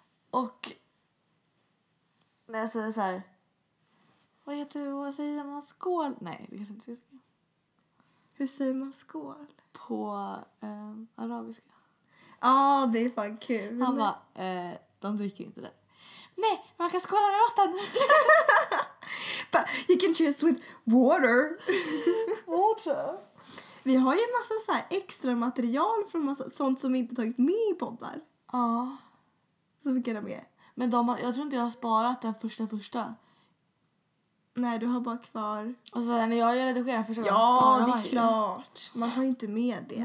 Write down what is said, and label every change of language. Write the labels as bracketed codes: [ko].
[sv] Och när jag säger såhär, vad heter det, vad säger man, skål? Nej, det kanske inte säger skål. Hur säger man skål? På arabiska. Ja, ah, det är fan kul. Han bara, de dricker inte det. Nej, man kan skåla med vatten. [en] But you can choose with water. Water. [sv] Vi har ju en massa så här extra material från massa sånt som vi inte tagit med i poddar. Ja. Som vi kan ha med. Men jag tror inte jag har sparat den första. Nej, du har bara kvar. Och så när jag redigerar första gången. Ja, sparar det är klart. Man har ju inte med det.